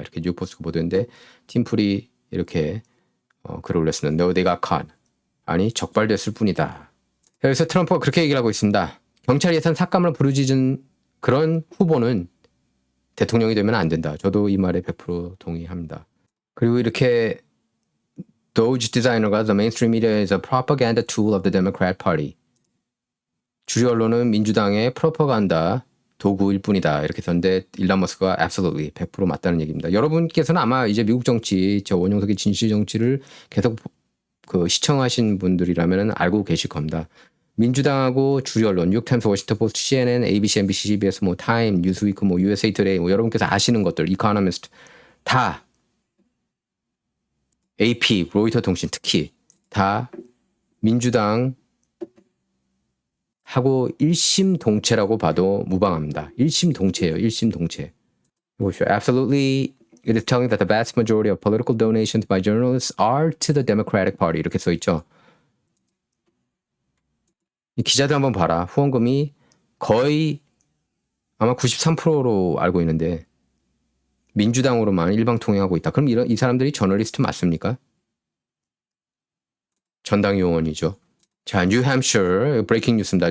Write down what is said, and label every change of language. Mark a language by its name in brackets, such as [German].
[Korean] 이렇게 뉴포스가 보도했는데 팀플이 이렇게 글을 올렸습니다. [English] No, they got caught. [Korean] 아니 적발됐을 뿐이다. 그래서 트럼프가 그렇게 얘기를 하고 있습니다. 경찰 예산 삭감을 부르짖은 그런 후보는 대통령이 되면 안 된다. 저도 이 말에 100% 동의합니다. 그리고 이렇게 Doge 디자이너가 [English] The mainstream media is a propaganda tool of the Democrat Party. [Korean] 주류 언론은 민주당의 프로파간다 도구일 뿐이다. 이렇게 썼는데 일론 머스크가 absolutely 100% 맞다는 얘기입니다. 여러분께서는 아마 이제 미국 정치, 저 원용석의 진실 정치를 계속 시청하신 분들이라면 알고 계실 겁니다. 민주당하고 주류 언론, 뉴욕타임스, 워싱턴 포스트, CNN, ABC, NBC, CBS, 타임, 뉴스위크, USA 투데이, 여러분께서 아시는 것들, 이코노미스트 다 AP, 로이터 통신 특히 다 민주당 하고 일심동체라고 봐도 무방합니다. 일심동체예요. 일심동체. 보십시오. [English] Absolutely, it is telling that the vast majority of political donations by journalists are to the Democratic Party. [Korean] 이렇게 써 있죠. 이 기자들 한번 봐라. 후원금이 거의 아마 93%로 알고 있는데 민주당으로만 일방통행하고 있다. 그럼 이 사람들이 저널리스트 맞습니까? 전당 요원이죠. 자, 뉴햄셔 브레이킹 뉴스입니다.